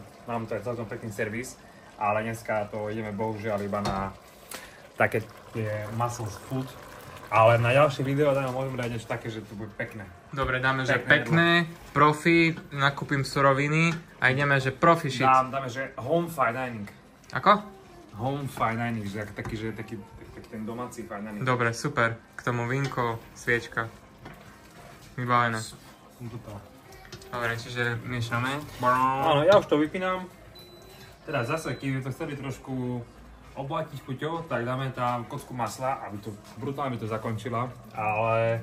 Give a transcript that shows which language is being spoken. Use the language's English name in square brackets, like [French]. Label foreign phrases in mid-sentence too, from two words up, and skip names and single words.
[Slovak] Mám to aj celkom pekný servis, ale dneska to ideme bohužiaľ iba na také tie [English] muscles food. [Slovak] Ale na ďalšie video tam môžeme dať niečo také, že to bude pekné. Dobre, dáme, že pekné, profi, nakúpim suroviny a ideme, že profi shit. Dáme, že [English] home fine dining. Ako? Home fine dining, [Slovak] že taký ten domáci [English] fine dining. [Slovak] Dobre, super. K tomu vínko, sviečka. Vybavené. Dobre, čiže miešame. Áno, ja už to vypínam. Teraz zase, keď to chceli trošku obohatiť chuťou, tak dáme tam kocku masla, aby to brutálne by to zakončila, ale...